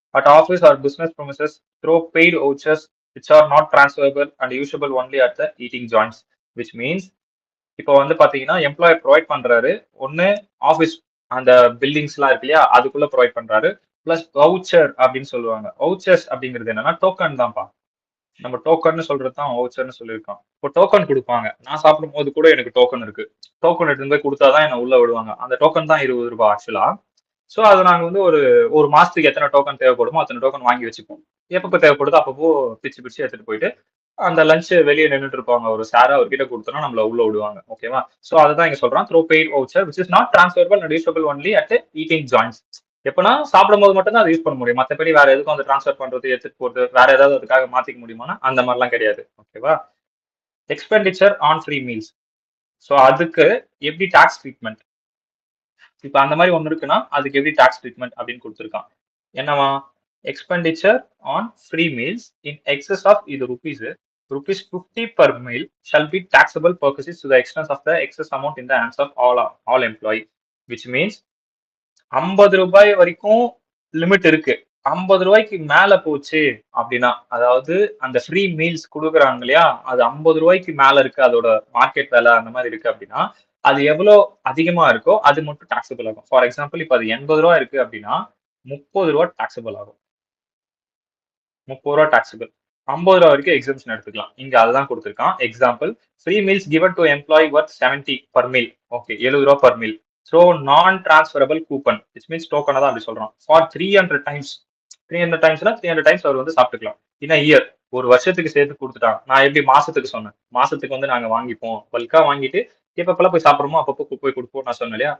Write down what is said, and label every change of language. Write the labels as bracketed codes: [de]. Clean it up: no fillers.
[en] At office or business premises through paid vouchers which are not transferable and usable only at the eating joints. Which means [ta] இப்போ வந்து பாத்தீங்கன்னா employer provide பண்றாரு. ஒன்னு office அந்த buildings எல்லாம் இருக்கு இல்லையா அதுக்குள்ள ப்ரொவைட் பண்றாரு. பிளஸ் வவுச்சர் அப்படின்னு சொல்லுவாங்க. வவுச்சர்ஸ் அப்படிங்கிறது என்னன்னா டோக்கன் தான்ப்பா. நம்ம டோக்கன் சொல்றது தான் வவுச்சர்னு சொல்லியிருக்கோம். இப்போ டோக்கன் கொடுப்பாங்க. நான் சாப்பிடும் போது கூட எனக்கு டோக்கன் இருக்கு. டோக்கன் எடுத்து போய் கொடுத்தாதான் என்ன உள்ள விடுவாங்க. அந்த டோக்கன் தான் 20 ரூபாய் ஆக்சுவலா. ஸோ அது நாங்கள் வந்து ஒரு மாசத்துக்கு எத்தனை டோக்கன் தேவைப்படுமோ அத்தனை டோக்கன் வாங்கி வச்சுப்போம். எப்பப்போ தேவைப்படுதோ அப்பப்போ பிச்சு எடுத்துட்டு போயிட்டு அந்த லஞ்ச் வெளியே நின்றுட்டு இருப்பாங்க ஒரு சார் அவர்கிட்ட கொடுத்தோம்னா நம்மள உள்ள விடுவாங்க. ஓகேவா? ஸோ அதுதான் இங்க சொல்றான் [en] Through paid voucher which is not transferable and usable only at eating joints. [ta] எப்பனா சாப்பிடும் போது மட்டும் தான் அதை யூஸ் பண்ண முடியும். மற்றபடி வேற எதுக்கும் வந்து டிரான்ஸ்ஃபர் பண்றது எடுத்துட்டு போறது வேற ஏதாவது அதுக்காக மாத்திக்க முடியுமானா அந்த மாதிரிலாம் கிடையாது. ஓகேவா? [en] Expenditure on free meals. [ta] So அதுக்கு எப்படி டாக்ஸ் ட்ரீட்மெண்ட் இப்ப அந்த மாதிரி ஒண்ணு இருக்குன்னா அதுக்கு எப்படி டாக்ஸ் ட்ரீட்மெண்ட் அப்படின்னு கொடுத்துருக்கான். என்னவா? [en] Expenditure on free meals in excess of இது rupees 50 per meal shall be taxable purposes to the extent of the excess amount in the hands of all employee. Which means [ta] 50 ரூபாய் வரைக்கும் limit இருக்கு. 50 ரூபாய்க்கு மேல போச்சு அப்படின்னா அதாவது அந்த ஃப்ரீ மீல்ஸ் கொடுக்குறாங்க இல்லையா அது 50 ரூபாய்க்கு மேல இருக்கு அதோட மார்க்கெட் வேலை அந்த மாதிரி இருக்கு அப்படின்னா அது எவ்வளவு அதிகமா இருக்கோ அது மட்டும் டாக்ஸபிள் ஆகும். ஃபார் எக்ஸாம்பிள் இப்ப அது 80 ரூபாய் இருக்கு அப்படின்னா 30 ரூபாய் டாக்ஸபிள் ஆகும். 30 ரூபாய் டாக்ஸபிள். 50 ரூபாய் வரைக்கும் எக்ஸம்ஷன் எடுத்துக்கலாம். இங்க அதுதான் கொடுத்துருக்கான். [en] Example free meals given to employee worth 70 per meal. [ta] Okay 70 ரூபாய் per meal. ஸோ [en] non transferable coupon which means [ta] டோக்கனை தான் அப்படி சொல்றான். ஃபார் 300 டைம்ஸ் 300 டைம்ஸ்னா 300 டைம்ஸ் அவர் வந்து சாப்பிட்டுக்கலாம். இன் இயர் ஒரு வருஷத்துக்கு சேர்த்து கொடுத்துட்டான். நான் எப்படி மாசத்துக்கு சொன்னேன். மாசத்துக்கு வந்து நாங்க வாங்கிப்போம். பல்கா வாங்கிட்டு எப்பப்பெல்லாம் போய் சாப்பிடுறோமோ அப்பப்போ போய் கொடுப்போம் நான் சொன்னேன் இல்லையா?